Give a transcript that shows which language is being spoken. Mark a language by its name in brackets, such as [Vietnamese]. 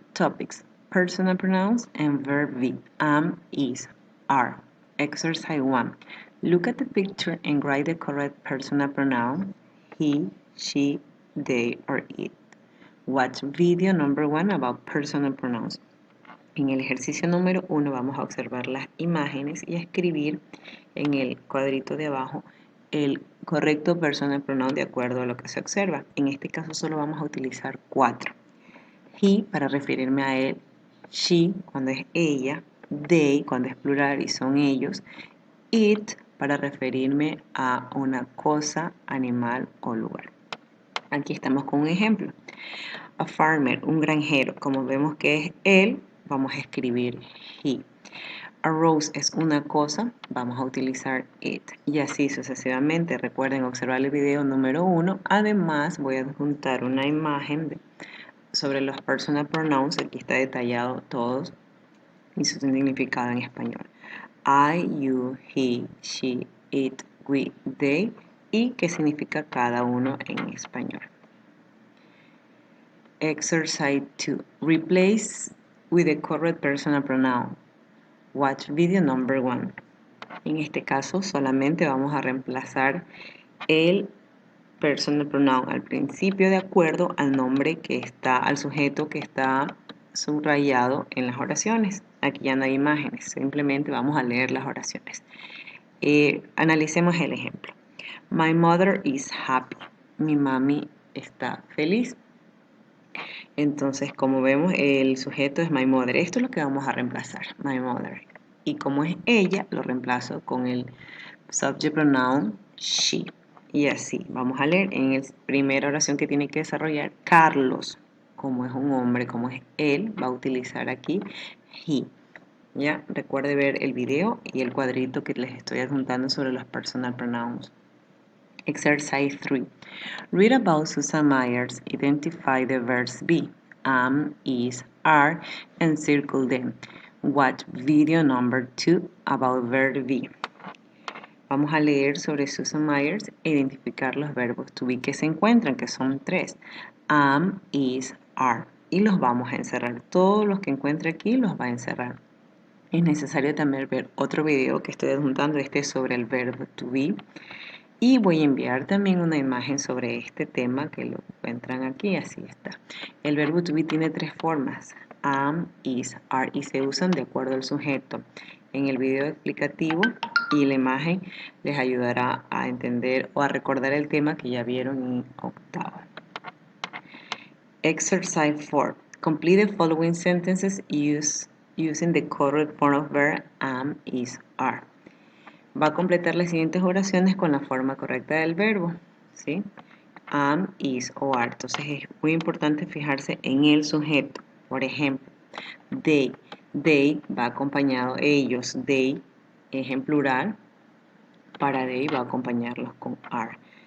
[English] Topics: Personal pronouns and verb be. Am, is, are. Exercise 1. Look at the picture and write the correct personal pronoun he, she, they, or it. Watch video number 1 about personal pronouns. [Spanish] En el ejercicio número 1 vamos a observar las imágenes y a escribir en el cuadrito de abajo el correcto personal pronoun de acuerdo a lo que se observa. En este caso solo vamos a utilizar 4. He para referirme a él, she cuando es ella, they cuando es plural y son ellos, it para referirme a una cosa, animal o lugar. Aquí estamos con un ejemplo. A farmer, un granjero, como vemos que es él, vamos a escribir he. A rose es una cosa, vamos a utilizar it. Y así sucesivamente. Recuerden observar el video número 1. Además, voy a adjuntar una imagen sobre los personal pronouns. Aquí está detallado todos y su significado en español. I, you, he, she, it, we, they y qué significa cada uno en español. [English] Exercise 2. Replace with the correct personal pronoun. Watch video number 1. [Spanish] En este caso solamente vamos a reemplazar el personal pronoun al principio de acuerdo al nombre que está, al sujeto que está subrayado en las oraciones. Aquí ya no hay imágenes, simplemente vamos a leer las oraciones. Analicemos el ejemplo. [English] My mother is happy. [Spanish] Mi mami está feliz. Entonces, como vemos, el sujeto es my mother. Esto es lo que vamos a reemplazar, my mother. Y como es ella, lo reemplazo con el subject pronoun she. Y así, vamos a leer en la primera oración que tiene que desarrollar, Carlos, como es un hombre, como es él, va a utilizar aquí he. ¿Ya? Recuerde ver el video y el cuadrito que les estoy adjuntando sobre los personal pronouns. [English] Exercise 3. Read about Susan Myers. Identify the verbs be, am, is, are, and circle them. Watch video number 2 about verb be. [Spanish] Vamos a leer sobre Susan Myers e identificar los verbos to be que se encuentran, que son 3. Am, is, are. Y los vamos a encerrar. Todos los que encuentre aquí los va a encerrar. Es necesario también ver otro video que estoy adjuntando, este sobre el verbo to be. Y voy a enviar también una imagen sobre este tema que lo encuentran aquí, así está. El verbo to be tiene 3 formas, am, is, are, y se usan de acuerdo al sujeto. En el video explicativo y la imagen les ayudará a entender o a recordar el tema que ya vieron en octavo. [English] Exercise 4. Complete the following sentences using the correct form of verb am, is, are. [Spanish] Va a completar las siguientes oraciones con la forma correcta del verbo, ¿sí? Am, is o are. Entonces es muy importante fijarse en el sujeto. Por ejemplo, they. They va acompañado ellos. They es en plural. Para they va a acompañarlos con are.